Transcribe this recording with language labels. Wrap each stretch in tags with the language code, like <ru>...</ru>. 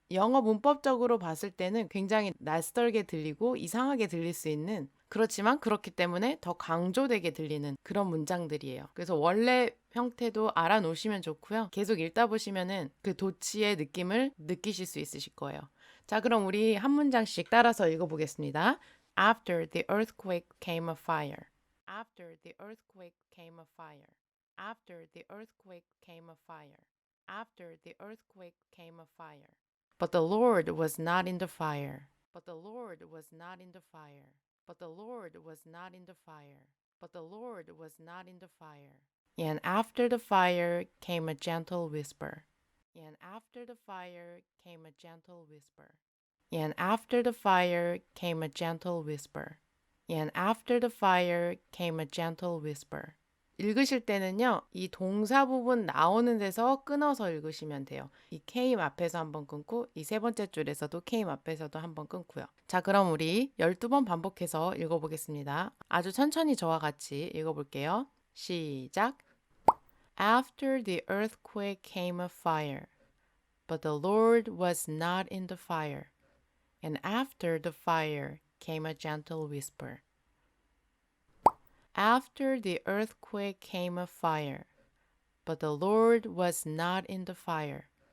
<ko>영어 문법적으로 봤을 때는 굉장히 낯설게 들리고 이상하게 들릴 수 있는 그렇지만 그렇기 때문에 더 강조되게 들리는 그런 문장들이에요. 그래서 원래 형태도 알아놓으시면 좋고요. 계속 읽다 보시면은 그 도치의 느낌을 느끼실 수 있으실 거예요. 자, 그럼 우리 한 문장씩 따라서 읽어보겠습니다.</ko> <en>After the earthquake came a fire. After the earthquake came a fire. After the earthquake came a fire. After the earthquake came a fire. But the Lord was not in the fire. But the Lord was not in the fire. But the Lord was not in the fire. But the Lord was not in the fire. And after the fire came a gentle whisper. And after the fire came a gentle whisper. And after the fire came a gentle whisper. And after the fire came a gentle whisper.</en> <ko>읽으실 때는요, 이 동사 부분 나오는 데서 끊어서 읽으시면 돼요. 이 came 앞에서 한번 끊고, 이 세 번째 줄에서도 came 앞에서도 한번 끊고요. 자, 그럼 우리 12번 반복해서 읽어보겠습니다. 아주 천천히 저와 같이 읽어볼게요. 시작.</ko> <en>After the earthquake came a fire, but the Lord was not in the fire. And after the fire came a gentle whisper. After the earthquake came a fire, but the Lord was not in the fire.</en>